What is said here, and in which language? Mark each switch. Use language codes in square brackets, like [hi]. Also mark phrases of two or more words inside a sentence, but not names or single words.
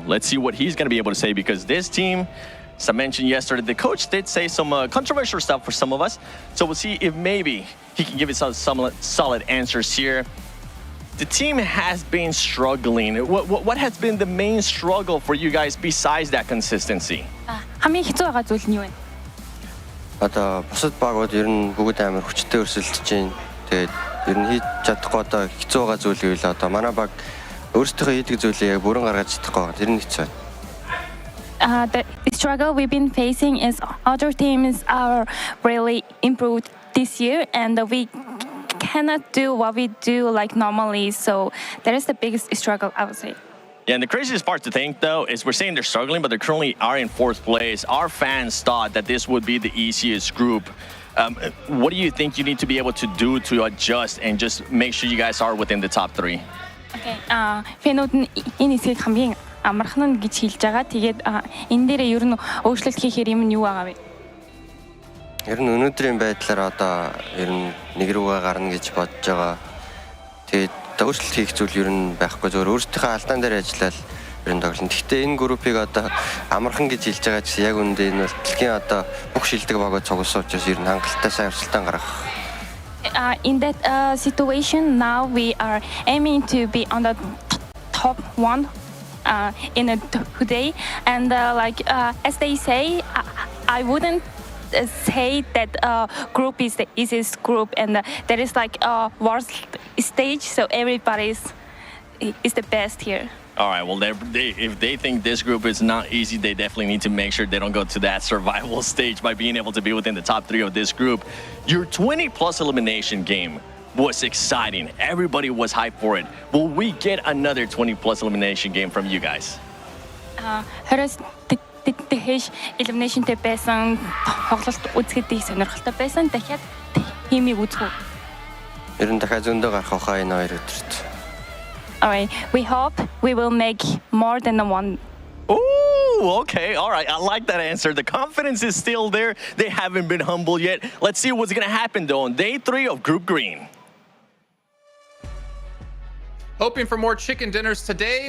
[en] Let's see what he's going to be able to say, because this team, as I mentioned yesterday, the coach did say some controversial stuff for some of us. So we'll see if maybe he can give us some solid answers here. The team has been struggling. What has been the main struggle for you guys besides that consistency? [mn] хамгийн хэцүү байгаа зүйл нь юу вэ? Одоо бусад багууд ер нь бүгд амар хүчтэй өрсөлдөж байна. Тэгээд ер нь хийж чадахгүй одоо хэцүү байгаа зүйл юу вэ? Одоо манай баг өөрсдөө хийдэг зүйлээ бүрэн гаргаж чадахгүй байгаа. Тэр нь хэцүү. [en] The struggle we've been facing is other teams are really improved this year, and we cannot do what we do like normally. So that is the biggest struggle, I would say. Yeah, and the craziest part to think, though, is we're saying they're struggling, but they currently are in 4th place. Our fans thought that this would be the easiest group. What do you think you need to be able to do to adjust and just make sure you guys are within the top 3? Okay. [mn] Фэнүүд нь энэ хэсгийг хамгийн амархан нь гэж хэлж байгаа. Тэгээд энэ дээрээ ер нь өөрчлөлт хийхээр юм нь юу байгаа вэ? Ер нь өнөөдрийн байдлаар одоо ер нь нэг рүүгээ гарна гэж бодож байгаа. Тэгээд өөрчлөлт хийх зүйл ер нь байхгүй, зөвхөн өөрсдийнхөө алдаан дээр ажиллаад ер нь тоглоно. Гэхдээ энэ группийг одоо амархан гэж хэлж байгаа ч яг үндэ энэ бол дэлхийн одоо бүх шилдэг багууд цугласан учраас ер нь хангалттай сайн өрсөлдөөн гаргах. [en] In that situation, now we are aiming to be on the top 1 in today, and as they say, I wouldn't say that group is the easiest group, and there is like a worst stage, so everybody is the best here. All right, well, if they think this group is not easy, they definitely need to make sure they don't go to that survival stage by being able to be within the top 3 of this group. Your 20-plus elimination game was exciting. Everybody was hyped for it. Will we get another 20-plus elimination game from you guys? [mn] Тэхэш eliminationтэй байсан тоглолт үзэхэд сонирхолтой байсан. Дахиад хиймийг үзэх үү? Ер нь дахиад зөндөө гарах хаа энэ 2 өдөрт. [en] All right, we hope we will make more than one. Ooh, okay, all right. I like that answer. The confidence is still there. They haven't been humbled yet. Let's see what's going to happen, though, on day 3 of Group Green. Hoping for more chicken dinners today.